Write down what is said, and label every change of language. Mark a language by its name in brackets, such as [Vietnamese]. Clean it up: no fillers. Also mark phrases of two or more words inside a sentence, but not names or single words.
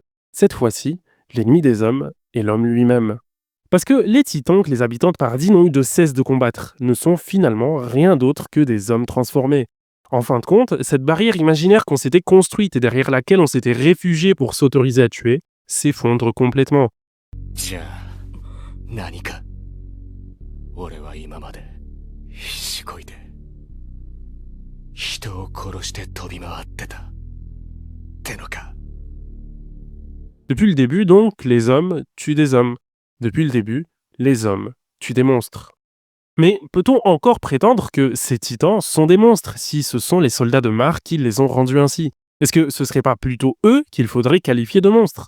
[French] Cette fois-ci, l'ennemi des hommes est l'homme lui-même. Parce que les titans que les habitants de Paradis n'ont eu de cesse de combattre ne sont finalement rien d'autre que des hommes transformés. En fin de compte, cette barrière imaginaire qu'on s'était construite et derrière laquelle on s'était réfugié pour s'autoriser à tuer, s'effondre complètement. [Japanese] じゃあ、何か。俺は今まで必死こいて人を殺して飛び回ってた。ってのか。 [French] Depuis le début, donc, les hommes tuent des hommes. Depuis le début, les hommes tuent des monstres. Mais peut-on encore prétendre que ces titans sont des monstres si ce sont les soldats de Mar qui les ont rendus ainsi? Est-ce que ce serait pas plutôt eux qu'il faudrait qualifier de monstres?